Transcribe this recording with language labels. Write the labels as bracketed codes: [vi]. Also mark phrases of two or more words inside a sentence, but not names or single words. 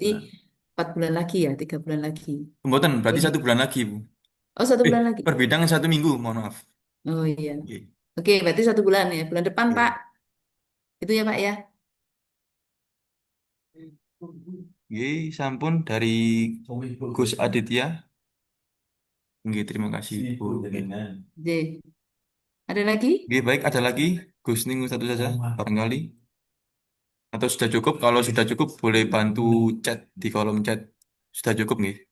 [id] Nah, 4 bulan lagi ya, 3 bulan lagi. pembuatan berarti Oke. 1 bulan lagi, Bu. Oh, 1 bulan lagi. Per bidang 1 minggu, mohon maaf. Oh iya. Iya. Oke, berarti 1 bulan ya. Bulan depan, Pak. Iya. Itu ya, Pak ya. Iya, sampun dari Gus Aditya. Nggih, terima kasih, Bu. J. Ada lagi? Nggih, baik, ada lagi. Gus Ning satu saja, barangkali. Atau sudah cukup? Kalau sudah cukup, boleh bantu chat di kolom chat. Sudah cukup, nggih.